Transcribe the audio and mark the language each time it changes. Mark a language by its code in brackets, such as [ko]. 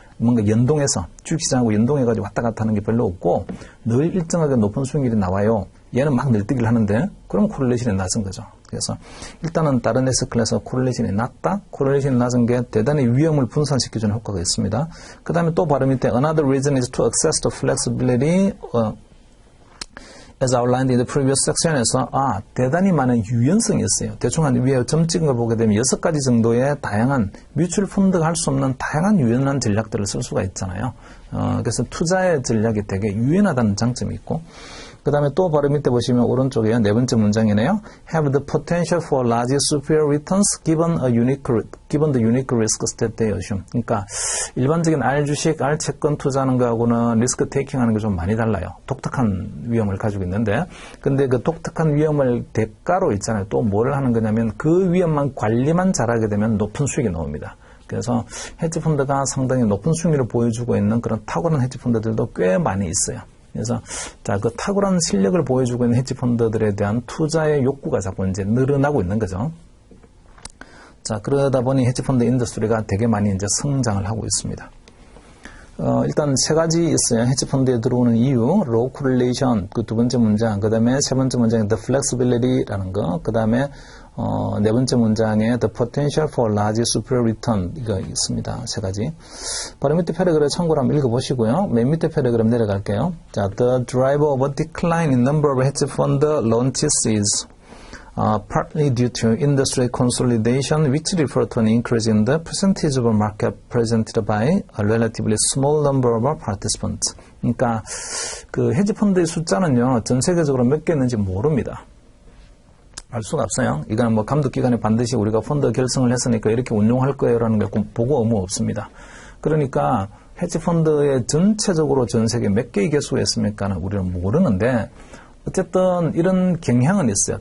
[ko] 뭔가 연동해서 주식시장하고 연동해가지고 왔다 갔다 하는 게 별로 없고 늘 일정하게 높은 수익률이 나와요. 얘는 막 늘뛰기를 하는데 그럼 코릴레이션이 낮은 거죠. 그래서 일단은 다른 에스클에서 코릴레이션이 낮다. 코릴레이션이 낮은 게 대단히 위험을 분산시켜주는 효과가 있습니다. 그 다음에 또 바로 밑에 [en] Another reason is to access the flexibility as outlined in the previous section에서 [ko] 대단히 많은 유연성이 있어요. 대충 한 위에 점 찍은 걸 보게 되면 6가지 정도의 다양한 뮤추얼 펀드가 할 수 없는 다양한 유연한 전략들을 쓸 수가 있잖아요. 그래서 투자의 전략이 되게 유연하다는 장점이 있고, 그 다음에 또 바로 밑에 보시면 오른쪽에 네 번째 문장이네요. [en] Have the potential for large superior returns given the unique risks that they assume. [ko] 그러니까 일반적인 R 주식, R 채권 투자하는 거하고는 리스크 테이킹 하는 게 좀 많이 달라요. 독특한 위험을 가지고 있는데, 근데 그 독특한 위험을 대가로 있잖아요. 또 뭐를 하는 거냐면 그 위험만 관리만 잘하게 되면 높은 수익이 나옵니다. 그래서 헤지펀드가 상당히 높은 수익률을 보여주고 있는 그런 탁월한 헤지펀드들도 꽤 많이 있어요. 그래서 그 탁월한 실력을 보여주고 있는 헤지펀드들에 대한 투자의 욕구가 자꾸 이제 늘어나고 있는 거죠. 자, 그러다 보니 헤지펀드 인더스트리가 되게 많이 이제 성장을 하고 있습니다. 일단 세 가지 있어요. 헤지펀드에 들어오는 이유, low correlation, 그 두 번째 문장, 그 다음에 세 번째 문장에 the flexibility라는 거, 그 다음에 네 번째 문장에 [en] the potential for large superior return [ko] 이거 있습니다. 세 가지. 바로 밑에 패러그램 참고로 한번 읽어보시고요. 맨 밑에 패러그램 내려갈게요. [en] 자, the driver of a decline in number of hedge fund launches is partly due to industry consolidation, which refer to an increase in the percentage of market presented by a relatively small number of participants. [ko] 그러니까 그 헤지펀드의 숫자는요, 전 세계적으로 몇 개 있는지 모릅니다. 알 수가 없어요. 이거는 감독기관에 반드시 우리가 펀드 결성을 했으니까 이렇게 운용할 거예요라는 게 보고 의무 없습니다. 그러니까 헤지펀드의 전체적으로 전 세계 몇 개의 개수가 있습니까는 우리는 모르는데, 어쨌든 이런 경향은 있어요.